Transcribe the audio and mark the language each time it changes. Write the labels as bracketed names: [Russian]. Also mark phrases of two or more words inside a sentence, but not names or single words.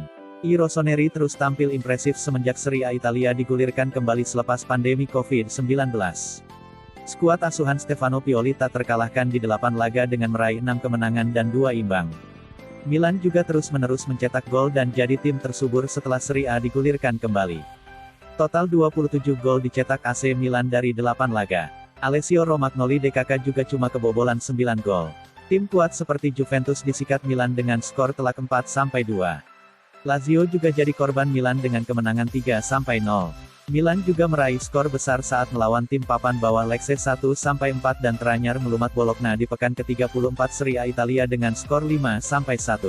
[Indonesian] I Rossoneri terus tampil impresif semenjak Serie A Italia digulirkan kembali selepas pandemi COVID-19. Skuad asuhan Stefano Pioli tak terkalahkan di 8 laga dengan meraih 6 kemenangan dan 2 imbang. Milan juga terus-menerus mencetak gol dan jadi tim tersubur setelah Serie A digulirkan kembali. Total 27 gol dicetak AC Milan dari 8 laga. Alessio Romagnoli DKK juga cuma kebobolan 9 gol. Tim kuat seperti Juventus disikat Milan dengan skor telak 4-2. Lazio juga jadi korban Milan dengan kemenangan 3-0. Milan juga meraih skor besar saat melawan tim papan bawah Lecce 1-4 dan teranyar melumat Bologna di pekan ke-34 Serie A Italia dengan skor 5-1.